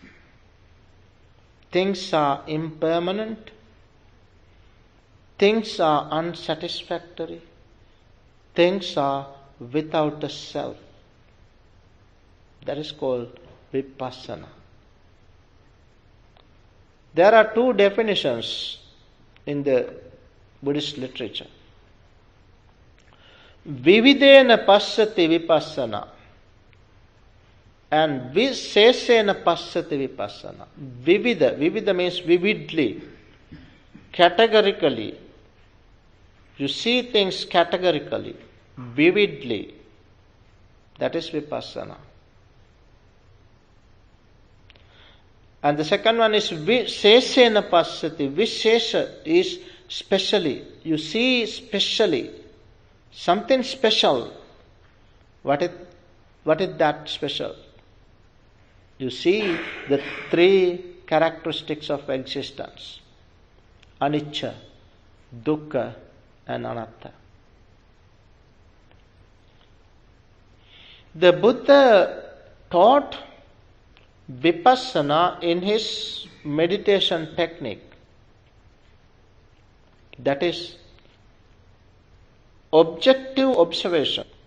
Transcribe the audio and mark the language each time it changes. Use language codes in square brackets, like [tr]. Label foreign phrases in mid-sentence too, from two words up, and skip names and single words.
[en] Things are impermanent, things are unsatisfactory, things are without a self. That is called Vipassana. There are two definitions in the Buddhist literature. [pi] Vividena passati vipassana and visesena passati vipassana. [en] Vivida means vividly, categorically. You see things categorically, vividly. That is vipassana. And the second one is [pi] visesena passati. [en] Visesha is specially. You see specially. Something special. What is that special? You see the three characteristics of existence. [pi] Anicca, dukkha and anatta. [en] The Buddha taught Vipassana in his meditation technique. That is objective observation.